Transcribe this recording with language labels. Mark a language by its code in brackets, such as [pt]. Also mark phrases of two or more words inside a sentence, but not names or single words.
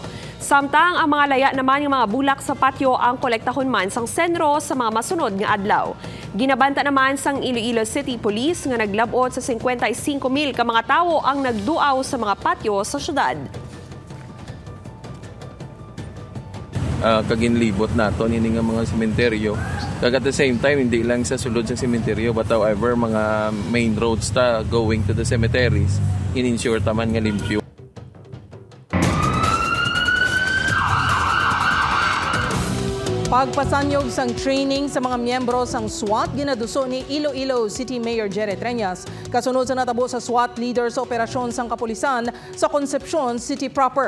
[hil] Samtang ang mga laya naman ng mga bulak sa patio ang kolektahon man sang Senro sa mga masunod nga adlaw. Ginabanta naman sang Iloilo City Police nga naglabot sa 55,000 ka mga tawo ang nagduaw sa mga patio sa syudad. Kaginlibot naton ini nga mga sementeryo. [en] Kag at the same time, [hil] hindi lang sa sulod sa sementeryo, [en] but however, mga main roads ta going to the cemeteries, [hil] in-ensure taman nga limpyo. Pagpasanyog sang training sa mga miyembro sang SWAT ginaduso ni Iloilo City Mayor Jerry Treñas kasunod sa natabo sa SWAT leader sa operasyon sang kapulisan sa Concepcion City proper.